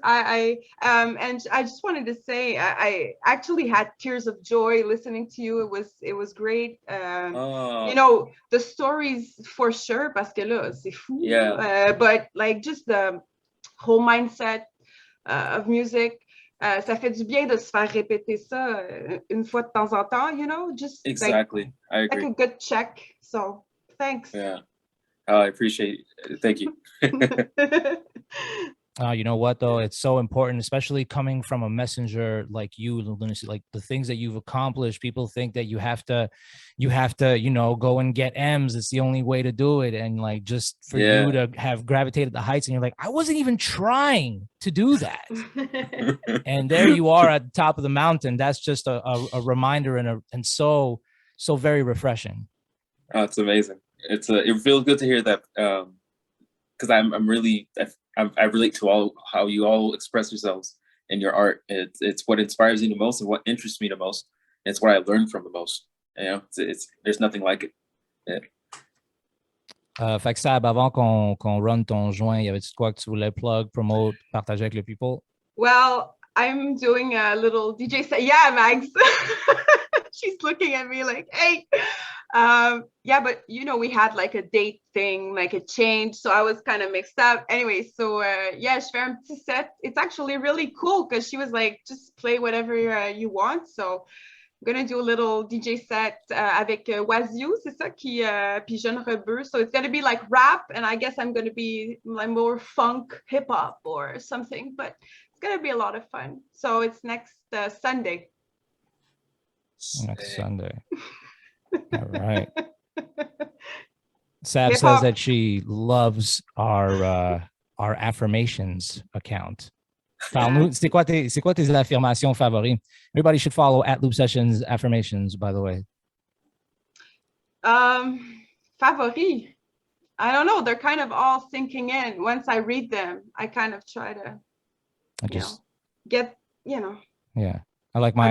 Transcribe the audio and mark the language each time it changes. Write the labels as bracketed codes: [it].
[en] And I just wanted to say I actually had tears of joy listening to you. It was great. The stories for sure, [fr] parce que là, c'est fou. [en] Yeah. But like just the whole mindset of music. [fr] Ça fait du bien de se faire répéter ça une fois de temps en temps, just [en] exactly. I agree. Like a good check. So thanks. Yeah. I appreciate it. Thank you. You know what though? It's so important, especially coming from a messenger like you, Lunice, like the things that you've accomplished. People think that you have to, go and get M's. It's the only way to do it. And like, just for you to have gravitated the heights and you're like, I wasn't even trying to do that. And there you are at the top of the mountain. That's just a reminder and so very refreshing. Oh, it's amazing. It feels good to hear that. Because I relate to how you all express yourselves in your art. It's what inspires me the most and what interests me the most. And it's what I learned from the most. There's nothing like it. Yeah. [fr] Fait que Sab, avant qu'on run ton joint, y avait-tu quoi que tu voulais plug, promote, partager avec le people? [en] Well, I'm doing a little DJ set. Yeah, Mags. She's looking at me like, hey. Yeah, but we had like a date thing, like a change, so I was kind of mixed up. Anyway, so yeah, [fr] je fais un petit set. [en] It's actually really cool because she was like, just play whatever you want. So I'm gonna do a little DJ set [fr] avec Wazio, c'est ça qui puis Jeune Rebeu. [en] So it's gonna be like rap, and I guess I'm gonna be like more funk, hip hop or something, but it's gonna be a lot of fun. So it's next Sunday. Next Sunday. All right. Sab says that she loves our affirmations account. [fr] Parle-nous, c'est quoi tes affirmations favoris? [en] Everybody should follow @Loop Sessions affirmations, by the way. [fr] favori. [en] I don't know. They're kind of all sinking in. Once I read them, I kind of try to get, Yeah. I like my